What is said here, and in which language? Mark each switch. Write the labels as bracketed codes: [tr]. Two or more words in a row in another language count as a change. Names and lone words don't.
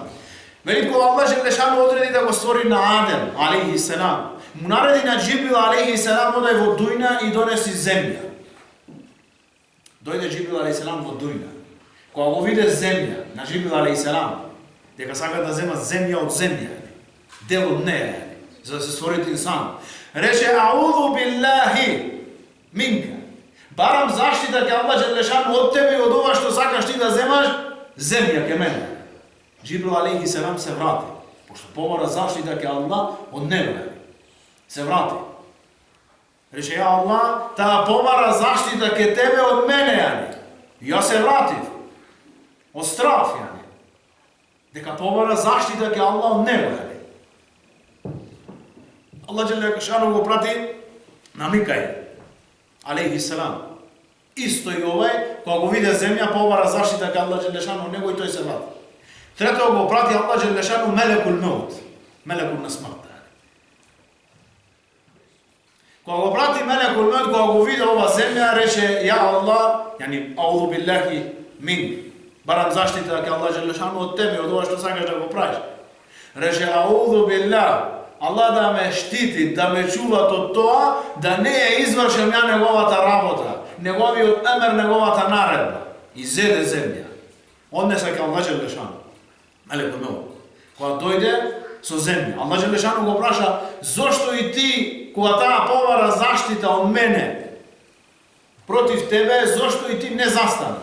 [mk] Вели кога Аллах желешану одреди да го створи на Адем [ar] عليه السلام, [mk] му нареди на Џибрил [ar] عليه السلام [mk] одај во дујна и донеси земја. Дојде Џибрил [ar] عليه السلام [mk] во дујна. Кога го виде земја на Џибрил [ar] عليه السلام, [mk] дека сака да зема земја од земја, дел од неја, за да се створите инсан. Рече, [ar] أعوذ بالله منك. [mk] Барам заштита ке Аллах желешану од тебе и од ова што сакаш ти да земаш, земја ке мене. Џибрил [ar] عليه السلام [mk] се врати, пошто побара заштита ке Аллах од него. Се врати. Рече, [ar] يا الله, [mk] таа побара заштита ке тебе од мене, јани. Ја се вратив. Од страф, јани. Дека побара заштита ке Аллах од него, јани. Аллах желешану го прати на Микаил [ar] عليه السلام. [mk] Исто isto i ovaj, kога го виде земја, побара заштита кај Аллах Джелешану него и тој се врати. Трето го прати Аллах Джелешану [ar] ملك الموت, [mk] мелекул на смртта. Кога го прати [ar] ملك الموت, [mk] кога го виде ова земја, рече, [ar] يا الله, [mk] јани, [ar] أعوذ بالله من, [mk] барам заштита кај Аллах Джелешану од тебе, од ова што сакаш да го правиш. Рече, [ar] أعوذ بالله, [mk] Аллах да ме штити, да ме чува од тоа, да не ја извршам ја неговата работа, неговиот емер, неговата наредба. И зеде земја. Однесе кај Аллах Джелешану. [ar] ملك الموت. [mk] Кога дојде со земја, Аллах Джелешану го праша, зошто и ти, кога таа побара заштита од мене против тебе, зошто и ти не застана?